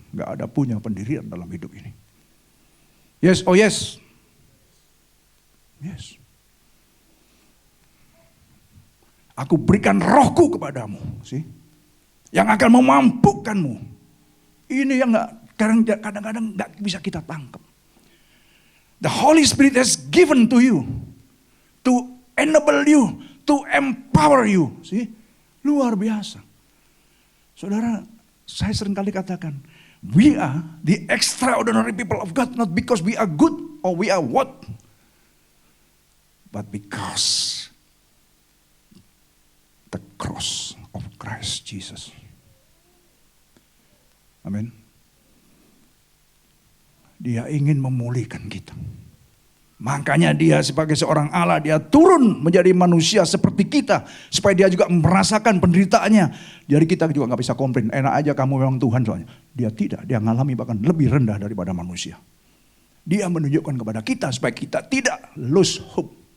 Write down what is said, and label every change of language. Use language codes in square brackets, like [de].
[id] Nggak ada punya pendirian dalam hidup ini. [en] Yes, oh yes, yes. [id] Aku berikan rohku kepadamu, sih, yang akan memampukanmu. Ini yang kadang-kadang nggak bisa kita tangkap. [en] The Holy Spirit has given to you to enable you, to empower you. See? [id] Luar biasa. Saudara, saya seringkali katakan, [en] we are the extraordinary people of God, not because we are good or we are what, but because the cross of Christ Jesus. [id] Amin. Dia ingin memulihkan kita. Makanya dia sebagai seorang Allah, dia turun menjadi manusia seperti kita. Supaya dia juga merasakan penderitaannya. Jadi kita juga gak bisa komplain, enak aja kamu memang Tuhan soalnya. Dia tidak, dia mengalami bahkan lebih rendah daripada manusia. Dia menunjukkan kepada kita supaya kita tidak [en] lose hope.